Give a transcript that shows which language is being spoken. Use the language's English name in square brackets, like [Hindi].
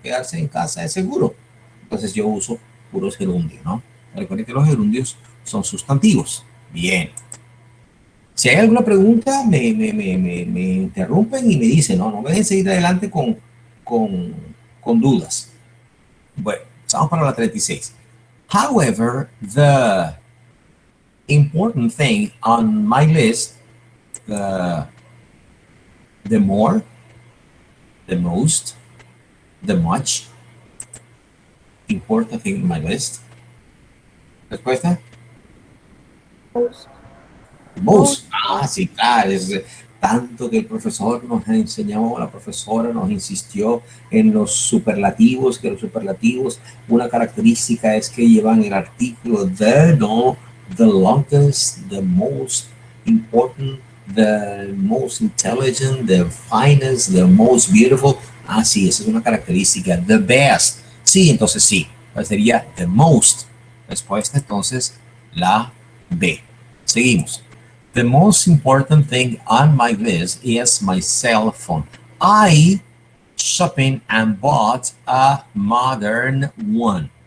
[Spanish] Quedarse en casa es seguro. Entonces yo uso puros gerundios, ¿no? Recuerden que los gerundios son sustantivos. Bien. Si hay alguna pregunta, me interrumpen y me dicen, no me dejen seguir adelante con dudas. Bueno, vamos para la 36. [English] However, the important thing on my list, the more, the most, the much important thing on my list. [Spanish] ¿Respuesta? [English] Most. [Spanish] Sí, claro. Es tanto que el profesor nos enseñó, la profesora nos insistió en los superlativos, que los superlativos, una característica es que llevan el artículo the, no, [English] the longest, the most important, the most intelligent, the finest, the most beautiful. [Spanish] Sí, esa es una característica. [English] The best. [Spanish] Sí, entonces sí. Sería [English] the most. [Spanish] Respuesta entonces la B. Seguimos. [English] The most important thing on my list is my cell phone. I shopping and bought a modern one.